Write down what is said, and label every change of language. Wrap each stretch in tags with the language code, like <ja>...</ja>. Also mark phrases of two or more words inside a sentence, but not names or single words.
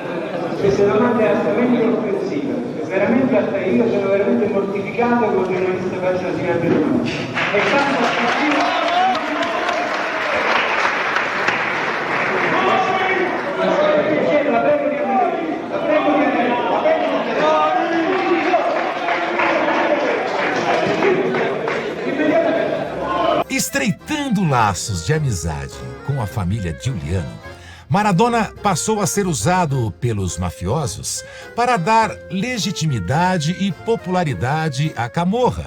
<it>Questa domanda è assolutamente offensiva, veramente io sono veramente mortificato con il giornalista faccia la seguente domanda. È tanto offensiva. La prego di andare, la prego di andare, la prego di andare.</it> <pt>Estreitando laços de amizade com a família Giuliano, Maradona passou a ser usado pelos mafiosos para dar legitimidade e popularidade à Camorra.</pt>